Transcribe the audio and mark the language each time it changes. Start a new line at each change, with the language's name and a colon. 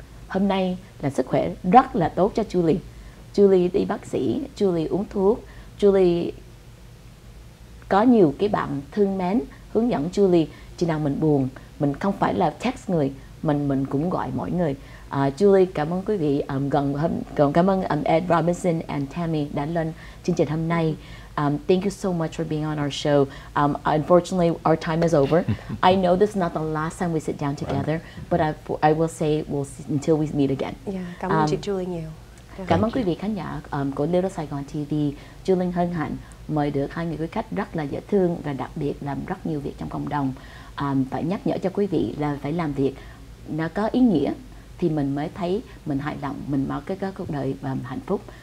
Vietnamese: Hôm nay là sức khỏe rất là tốt cho Julie. Julie đi bác sĩ, Julie uống thuốc, Julie có nhiều cái bạn thương mến hướng dẫn Julie. Khi nào mình buồn, mình không phải là text người, mình cũng gọi mọi người Julie, cảm ơn quý vị. Cảm ơn Ed Robinson and Tammy đã lên chương trình hôm nay.
English: Thank you so much for being on our show. Unfortunately, our time is over. I know this is not the last time we sit down together, but I will say until we meet again.
Vietnamese: Yeah, cảm ơn chị Julie nhiều. Cảm ơn quý vị khán giả của Little Saigon TV. Julie hân hạnh mời được hai người quý khách rất là dễ thương và đặc biệt làm rất nhiều việc trong cộng đồng. Phải nhắc nhở cho quý vị là phải làm việc nó có ý nghĩa thì mình mới thấy mình hài lòng, mình có cái cuộc đời hạnh phúc.